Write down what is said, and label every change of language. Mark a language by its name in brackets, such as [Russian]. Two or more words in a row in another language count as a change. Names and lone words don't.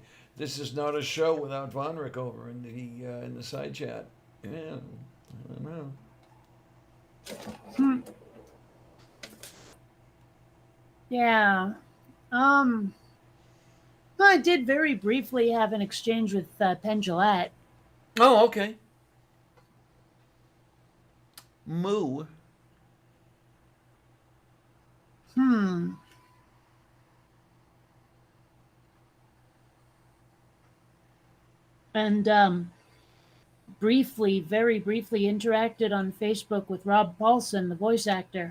[English] This is not a show without Von Rick over in the side chat. Yeah, I don't know. Hmm. Yeah. Um. Well, I did very briefly have an exchange with Penn Jillette. Oh, okay. Moo. Hmm. And briefly, very briefly, interacted on Facebook with Rob Paulson, the voice actor.